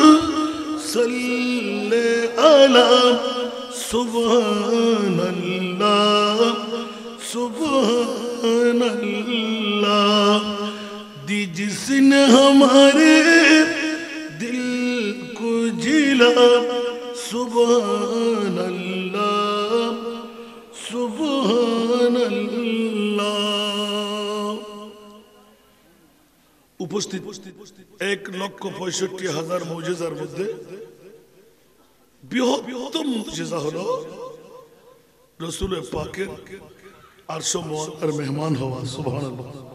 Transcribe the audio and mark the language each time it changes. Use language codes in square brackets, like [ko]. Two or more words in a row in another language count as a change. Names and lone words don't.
[ar] صلی علی سبحان اللہ سبحان اللہ [ur] دی جس نے ہمارے دل کو جلا [ar] سبحان اللہ سبحان اللہ [bn] উপস্থিত 1,65,000 মুজিজার মধ্যে বৃহত্তম মুজিজা হলো রাসূল পাকের আরশ মুআত্তার মেহমান হওয়া সুবহানাল্লাহ